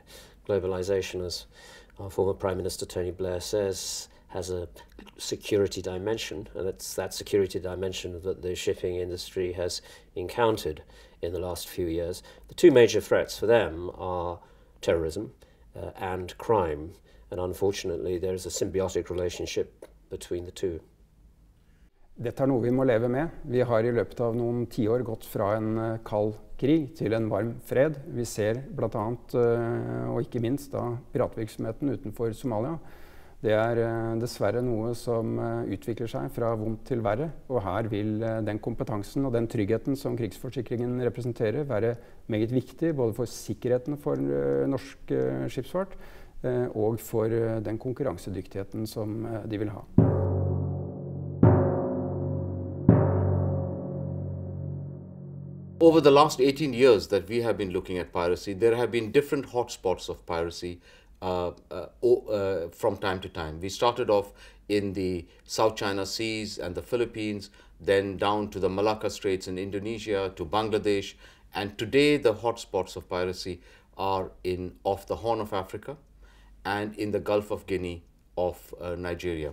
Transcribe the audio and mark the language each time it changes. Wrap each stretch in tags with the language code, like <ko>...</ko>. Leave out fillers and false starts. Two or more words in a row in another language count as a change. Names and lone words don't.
<en>Globalization, as our former Prime Minister Tony Blair says, has a security dimension, and it's that security dimension that the shipping industry has encountered in the last few years. The two major threats for them are terrorism and crime, and unfortunately there is a symbiotic relationship between the two.</en> <no>Dette er noe vi må leve med. Vi har i løpet av noen tiår gått fra en kald krig til en varm fred. Vi ser blant annet, og ikke minst da, piratvirksomheten utenfor Somalia. Det er dessverre noe som utvikler seg fra vondt til verre, og her vil den kompetansen og den tryggheten som krigsforsikringen representerer være meget viktig, både for sikkerheten for norsk skipsfart og for den konkurransedyktigheten som de vil ha.</no> <en>Over the last 18 years that we have been looking at piracy, there have been different hotspots of piracy from time to time. We started off in the South China Seas and the Philippines, then down to the Malacca Straits in Indonesia, to Bangladesh, and today the hotspots of piracy are off the Horn of Africa and in the Gulf of Guinea of Nigeria.</en>